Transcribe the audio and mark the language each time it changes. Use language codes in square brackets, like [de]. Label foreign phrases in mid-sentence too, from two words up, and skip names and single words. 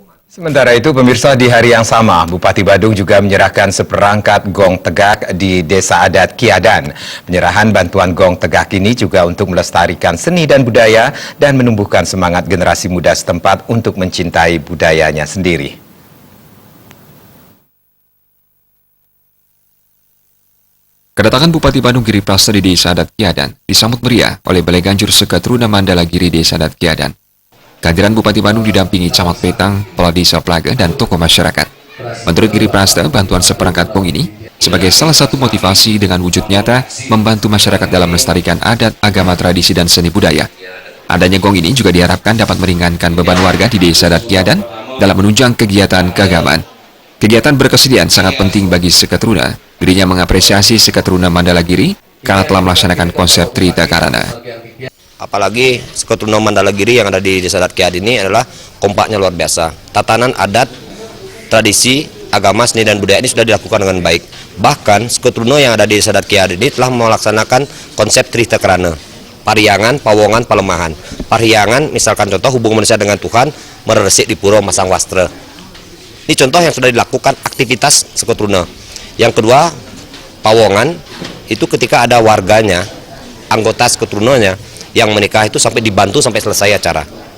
[id] Sementara itu, pemirsa, di hari yang sama, Bupati Badung juga menyerahkan seperangkat gong tegak di Desa Adat Kiadan. Penyerahan bantuan gong tegak ini juga untuk melestarikan seni dan budaya dan menumbuhkan semangat generasi muda setempat untuk mencintai budayanya sendiri. Kedatangan Bupati Badung Giri Prasta di Desa Adat Kiadan disambut meriah oleh Balai Ganjur Seketruna Mandala Giri Desa Adat Kiadan. Kehadiran Bupati Badung didampingi Camat Petang, Kepala Desa Plaga, dan tokoh masyarakat. Menurut Giri Prasta, bantuan seperangkat gong ini sebagai salah satu motivasi dengan wujud nyata membantu masyarakat dalam melestarikan adat, agama, tradisi, dan seni budaya. Adanya gong ini juga diharapkan dapat meringankan beban warga di Desa Adat Kiadan dalam menunjang kegiatan keagamaan. Kegiatan berkesenian sangat penting bagi Seketruna. Dirinya mengapresiasi Seketruna Mandala Giri karena telah melaksanakan konsep Trita Karana. Apalagi Seketruna Mandala Giri yang ada di Desa Adat Kiadan ini adalah kompaknya luar biasa. Tatanan adat, tradisi, agama, seni, dan budaya ini sudah dilakukan dengan baik. Bahkan Seketruna yang ada di Desa Adat Kiadan ini telah melaksanakan konsep Trita Karana. Pariangan, pawongan, palemahan. Pariangan, misalkan contoh hubungan manusia dengan Tuhan, meresik di pura masang wastra. Ini contoh yang sudah dilakukan aktivitas Seketruna. Yang kedua, pawongan itu ketika ada warganya, anggota Seketrunanya yang menikah itu sampai dibantu sampai selesai acara.